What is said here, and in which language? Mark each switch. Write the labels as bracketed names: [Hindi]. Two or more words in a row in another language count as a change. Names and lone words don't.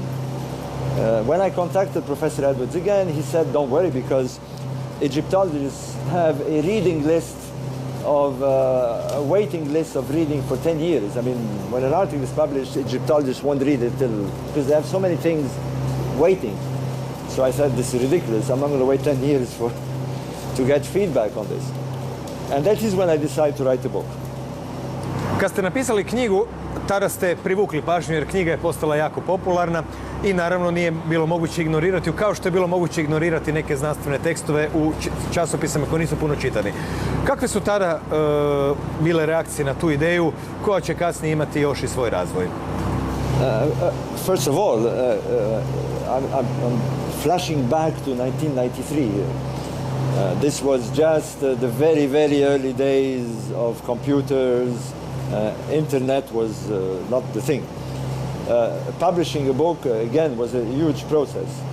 [English] When I contacted Professor Edwards again, he said, don't worry, because Egyptologists have a reading list of a waiting list of reading for 10 years. I mean, when an article is published, Egyptologists won't read it because they have so many things waiting. So I said, this is ridiculous. I'm not going to wait 10 years to get feedback on this. And that is when I decided to write a book. [Croatian] Kad ste napisali knjigu, tada ste privukli pažnju jer knjiga je postala jako popularna i naravno nije bilo moguće ignorirati, kao što je bilo moguće ignorirati neke znanstvene tekstove u časopisima koji nisu puno čitani. Kakve su tada bile reakcije na tu ideju koja će kasnije imati još i svoj razvoj? [English] First of all, I'm flashing back to 1993. This was just the very, very early days of computers. Internet was not the thing. Publishing a book, again, was a huge process.